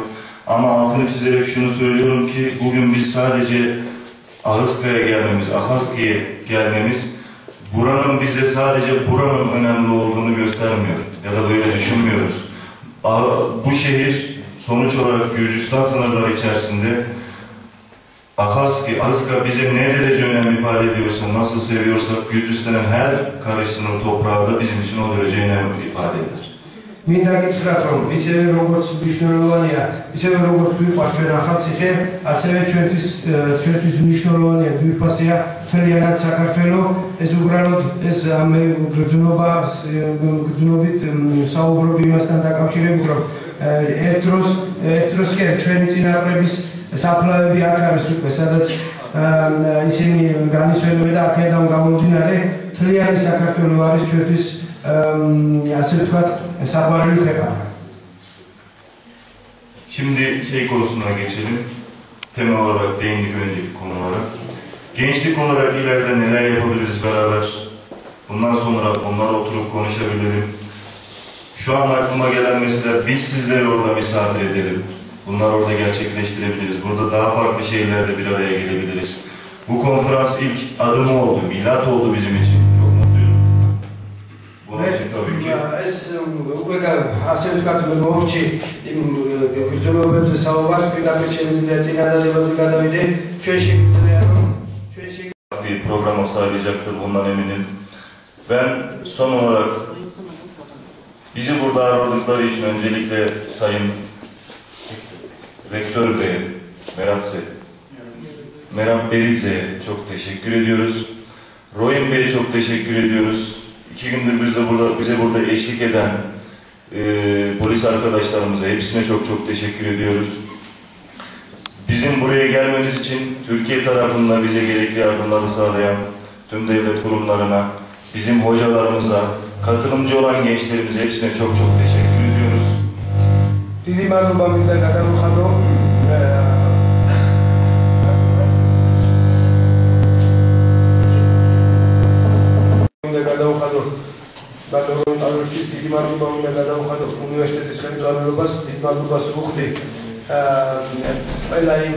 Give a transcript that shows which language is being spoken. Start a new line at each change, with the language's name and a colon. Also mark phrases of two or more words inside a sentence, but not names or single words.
Turkish: Ama altını çizerek şunu söylüyorum ki bugün biz sadece Ahıska'ya gelmemiz, Ahaskya'ya gelmemiz buranın bize sadece buranın önemli olduğunu göstermiyor ya da böyle düşünmüyoruz. Bu şehir sonuç olarak Gürcistan sınırları içerisinde Ahıska bize ne derece önem ifade ediyorsa, nasıl seviyorsak Gürcistan'ın her karışının toprağı da bizim için o derece önem ifade eder.
Georgian: მინდა გითხრათ, რომ ისევე როგორც მნიშვნელოვანია, ისევე როგორც გვიყვარს ჩვენ ახალციხე, ასევე ჩვენთვის მნიშვნელოვანია ძვირფასია მთლიანად საქართველო. ეს უბრალოდ ეს გრძნობით საუბრობ იმასთან დაკავშირებით, რომ ერთ დროს კი ჩვენი წინაპრების საფლავები აქ არის უკვე, სადაც ისინი განისვენებენ და აქედან გამომდინარე მთლიანი საქართველო არის ჩვენთვის ასე ვთქვათ, საყვარელი ქვეყანა.
Turkish: Şimdi konusuna geçelim. Temel olarak değindik önceki konulara. Gençlik olarak ileride neler yapabiliriz beraber? Bundan sonra onlarla oturup konuşabilirim. Şu an aklıma gelen mesela biz sizleri orada misafir edelim. Bunları orada gerçekleştirebiliriz. Burada daha farklı şeylerde bir araya gelebiliriz. Bu konferans ilk adımı oldu, milat oldu bizim için. Çok mutluyum. Bunun için tabii ki.
Georgian: ეს უკვე ასე ვთქვათ, მოვრჩი იმ გრძნობებზე საუბარს, პირდაპირ შემიძლია წინადადებაზე გადავიდე. ჩვენში
Turkish: bir programa sağlayacaktır, bundan eminim. Ben son olarak bizi burada ağırladıkları için öncelikle Sayın Rektör Bey, Meral Beriz'e çok teşekkür ediyoruz. Royun Bey'e çok teşekkür ediyoruz. 2 gündür bize burada eşlik eden polis arkadaşlarımıza, hepsine çok teşekkür ediyoruz. Bizim buraya gelmemiz için Türkiye tarafında bize gerekli yardımları sağlayan tüm devlet kurumlarına, bizim hocalarımıza, katılımcı olan gençlerimize hepsine çok teşekkür ediyoruz.
Georgian: დიდი მადლობა მინდა გადავხადო ბატონო ალოშის დიდი მადლობა მინდა გადავხადო უნივერსიტეტის ხელმძღვანელობას, დიდი მადლობას ვუხდი ყველა იმ